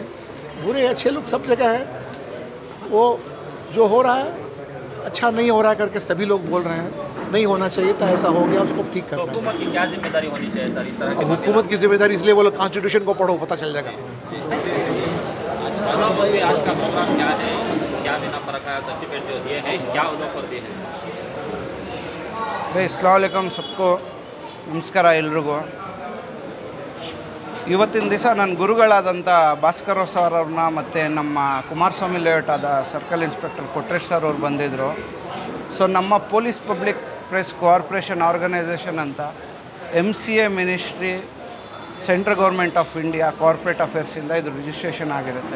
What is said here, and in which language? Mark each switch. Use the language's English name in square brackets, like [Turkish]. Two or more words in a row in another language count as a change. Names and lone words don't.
[Hindi] बुरे अच्छे लोग सब जगह हैं। वो जो हो रहा है अच्छा नहीं हो रहा है करके सभी लोग बोल रहे हैं, नहीं होना चाहिए था, ऐसा हो गया, उसको ठीक करना है। हुकूमत की क्या जिम्मेदारी होनी चाहिए सर इस तरह की? हुकूमत की जिम्मेदारी इसलिए बोलो, कॉन्स्टिट्यूशन को पढ़ो, पता चल जाएगा। आज का प्रोग्राम क्या है, क्या देना पड़ा का सर्टिफिकेट जो दिए हैं, क्या ऑफर दिए हैं? [Arabic] السلام عليكم [Hindi] सबको [Kannada] ನಮಸ್ಕಾರ ಎಲ್ರಿಗೂ। ಇವತ್ತಿನ ದಿವಸ ನನ್ನ ಗುರುಗಳಾದಂಥ ಭಾಸ್ಕರ್ ಸರ್ ಅವ್ರನ್ನ ಮತ್ತು ನಮ್ಮ ಕುಮಾರಸ್ವಾಮಿ ಲೇಔಟ್ ಆದ ಸರ್ಕಲ್ ಇನ್ಸ್ಪೆಕ್ಟರ್ ಕೊಟ್ರೇಶ್ ಸರ್ ಅವ್ರು ಬಂದಿದ್ದರು. ಸೊ ನಮ್ಮ [English] police public press cooperation organisation [Kannada] ಅಂತ [English] MCA ministry, central government of India, corporate [Kannada] ಅಫೇರ್ಸಿಂದ ಇದು ರಿಜಿಸ್ಟ್ರೇಷನ್ ಆಗಿರುತ್ತೆ.